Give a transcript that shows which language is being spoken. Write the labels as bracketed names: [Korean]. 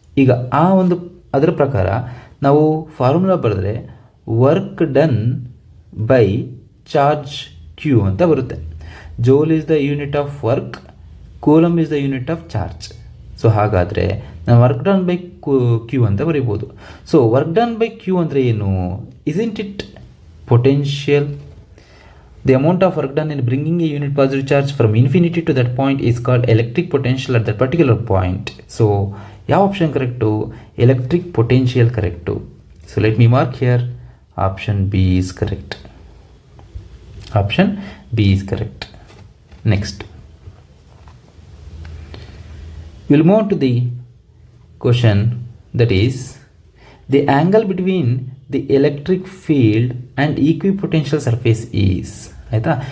[Kannada] ಈಗ ಆ ಒಂದು ಅದರ ಪ್ರಕಾರ ನಾವು ಫಾರ್ಮುಲಾ ಬರೆದ್ರೆ work done by charge Q ಅಂತ ಬರುತ್ತೆ. [English] Joule is the unit of work, coulomb is the unit of charge. [Kannada] So ಹಾಗಾದರೆ ನಾವು ವರ್ಕ್ ಡನ್ ಬೈ ಕ್ಯೂ ಅಂತ ಬರೀಬೋದು. So work done by Q ಅಂದರೆ ಏನು? [English] Isn't it potential? The amount of work done in bringing a unit positive charge from infinity to that point is called electric potential at that particular point. [Kannada] So ಯಾವ option correct? Electric potential correct. [English] So let me mark here, option B is correct. Option B is correct. Next, will move to the question, that is the angle between the electric field and equipotential surface is. ಆಯಿತಾ?